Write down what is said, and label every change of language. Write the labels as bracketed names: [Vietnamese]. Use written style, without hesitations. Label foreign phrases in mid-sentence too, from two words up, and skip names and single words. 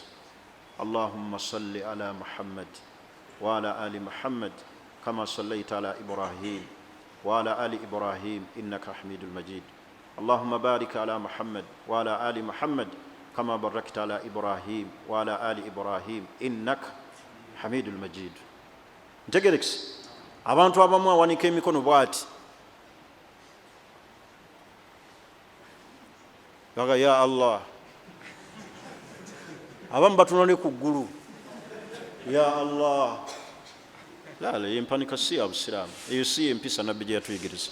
[Arabic] اللهم صل على محمد وعلى آل محمد كما صليت على إبراهيم وعلى آل إبراهيم إنك حميد مجيد. اللهم بارك على محمد وعلى آل محمد كما باركت على إبراهيم وعلى آل إبراهيم إنك حميد مجيد. [Ganda] Ntegerekisi abantu abamu awanika emikono bwati gaga [Arabic] يا الله, [Ganda] abamu batunone ku ggulu [Arabic] يا الله. [Ganda] Lala yempanika si ya Busiraamu, eyo si empisa nabbi gye yatuyigiriza.